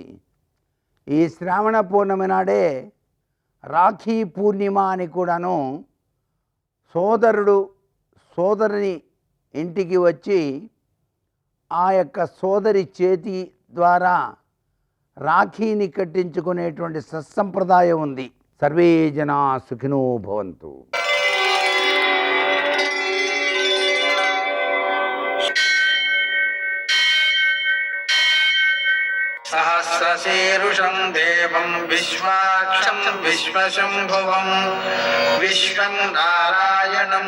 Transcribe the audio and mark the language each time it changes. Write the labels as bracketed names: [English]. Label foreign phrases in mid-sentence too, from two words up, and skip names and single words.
[Telugu] ఈ శ్రావణ పూర్ణమి నాడే రాఖీ పూర్ణిమ అని కూడాను సోదరుడు సోదరుని ఇంటికి వచ్చి ఆ యొక్క సోదరి చేతి ద్వారా రాఖీని కట్టించుకునేటువంటి సత్సంప్రదాయం ఉంది. [Sanskrit] సర్వే జనా సుఖినో భవంతు. सहस्रशीर्षं देवं विश्वाक्षं विश्वशम्भुवं विश्वं नारायणं